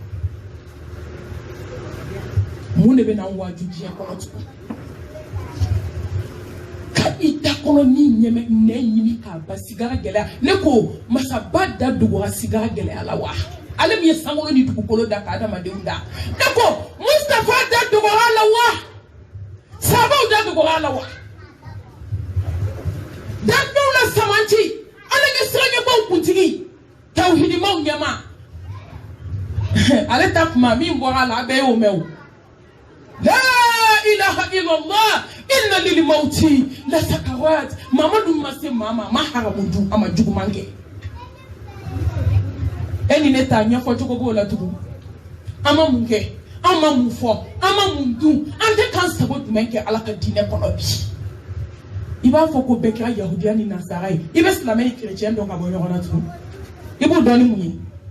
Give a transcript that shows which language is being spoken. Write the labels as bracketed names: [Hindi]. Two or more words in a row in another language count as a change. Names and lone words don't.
[Bambara] mun de bɛ na waaju diɲɛ kɔnɔ tugun ka i da kɔnɔ ni ɲɛmɛ nɛn ɲini k'a ba sigara gɛlɛya ne ko masaba da dogora sigara gɛlɛya la wa ale min ye sankolo ni dugukolo da ka adamadenw da ne ko Mustafa da dogora la wa sabaw da dogora la wa dandenw la samanci ala ye siraɲɛbaw kuntigi tawhidimaw ɲɛma ale ta kuma min bɔra la a bɛɛ y'o mɛn o [Arabic] لا إله إلا الله إن للموت لسكرات [Bambara] mamadu ma se mama ma haramu du ama juguman kɛ e ni ne ta ɲɛfɔ cogo b'o la tugun an ma mun kɛ an ma mun fɔ an ma mun dun an tɛ k'an sago jumɛn kɛ ala ka diinɛ kɔnɔ bi i b'a fɔ ko bɛɛ kɛra yahudiya ni nasara ye i bɛ silamɛ ni kerecɛn dɔn ka bɔ ɲɔgɔn na tugun i b'o dɔn ni mun ye